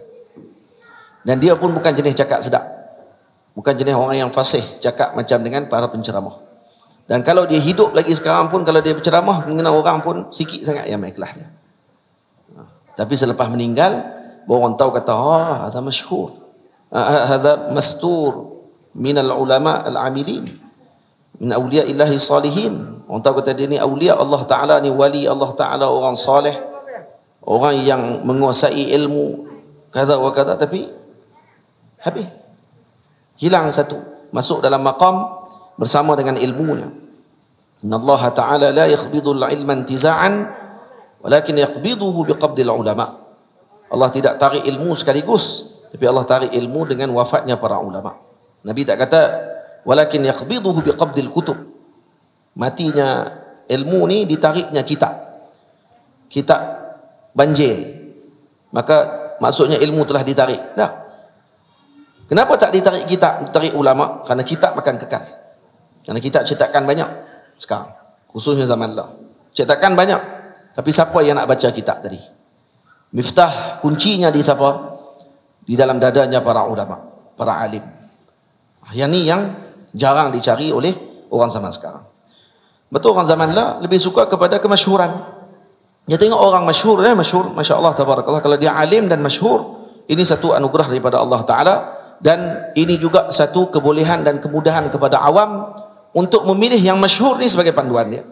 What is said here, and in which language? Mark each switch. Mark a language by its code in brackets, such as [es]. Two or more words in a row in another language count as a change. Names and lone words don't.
[ms] Dan dia pun bukan jenis cakap sedap, bukan jenis orang yang fasih cakap macam dengan para penceramah. Dan kalau dia hidup lagi sekarang pun, kalau dia berceramah mengenal orang pun sikit sangat yang ikhlas dia. Tapi selepas meninggal, orang tahu kata, [ar] هذا مشهور، هذا مستور من العلماء العاملين، من أولياء الله الصالحين. [ms] Orang tahu kata dia ni [ar] أولياء الله تعالى, [ms] ni [ar] ولي الله تعالى, [ms] orang salih, orang yang menguasai ilmu kata wa kata, tapi habis, hilang satu, masuk dalam maqam bersama dengan ilmunya. [ar] إن الله تعالى لا يقبض العلم انتزاعا ولكن يقبضه بقبض العلماء. [ms] Allah tidak tarik ilmu sekaligus, tapi Allah tarik ilmu dengan wafatnya para ulama. Nabi tak kata [ar] ولكن يقبضه بقبض الكتب. [ms] Matinya ilmu ni ditariknya kitab banjir, maka maksudnya ilmu telah ditarik. Dah. Kenapa tak ditarik kitab, ditarik ulama? Karena kitab akan kekal. Karena kitab cetakan banyak sekarang, khususnya zaman Allah. Cetakan banyak, tapi siapa yang nak baca kitab tadi? Miftah, kuncinya di siapa? Di dalam dadanya para ulama, para alim. Yang ni yang jarang dicari oleh orang zaman sekarang. Betul, orang zaman lah lebih suka kepada kemasyhuran. Dia tengok orang masyhur, masyhur, [ar] ما شاء الله تبارك الله. [ms] Kalau dia alim dan masyhur, ini satu anugerah daripada Allah Taala, dan ini juga satu kebolehan dan kemudahan kepada awam untuk memilih yang masyhur ni sebagai panduan dia.